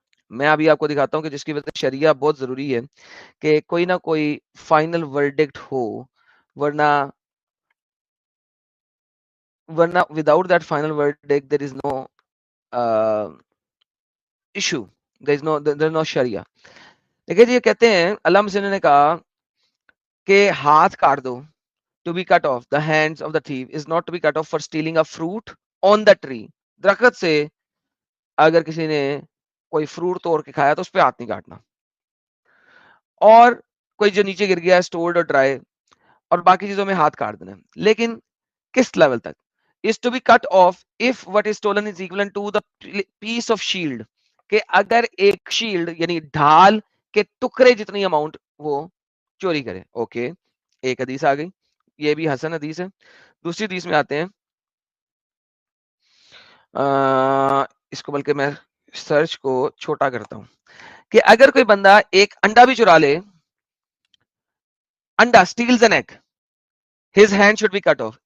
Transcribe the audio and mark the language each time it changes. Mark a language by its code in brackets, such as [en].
[hi] मैं अभी आपको दिखाता हूं कि जिसकी वजह से शरिया बहुत जरूरी है कि कोई ना कोई फाइनल वर्डिक्ट हो, वरना [en] Without that final verdict there is no issue, there is no sharia. [hi] देखिए जी, ये कहते हैं अल्लाह मसीह ने कहा कि हाथ काट दो, [en] to be cut off the hands of the thief is not to be cut off for stealing a fruit on the tree। [hi] दरख्त से अगर किसी ने कोई फ्रूट तोड़ के खाया तो उस पे हाथ नहीं काटना, और कोई जो नीचे गिर गया स्टोर्ड और ड्राई, और बाकी चीजों में हाथ काट देना। लेकिन किस लेवल तक? [en] is to be cut off if what is stolen is equivalent to the piece of shield, [hi] कि अगर एक शील्ड यानी ढाल के टुकड़े जितनी अमाउंट वो चोरी करे। ओके, एक हदीस आ गई, ये भी हसन हदीस है। दूसरी हदीस में आते हैं, इसको बल्कि मैं सर्च को छोटा करता हूं, कि अगर कोई बंदा एक अंडा भी चुरा ले, अंडा [en] Steals an egg, his hand should be cut off.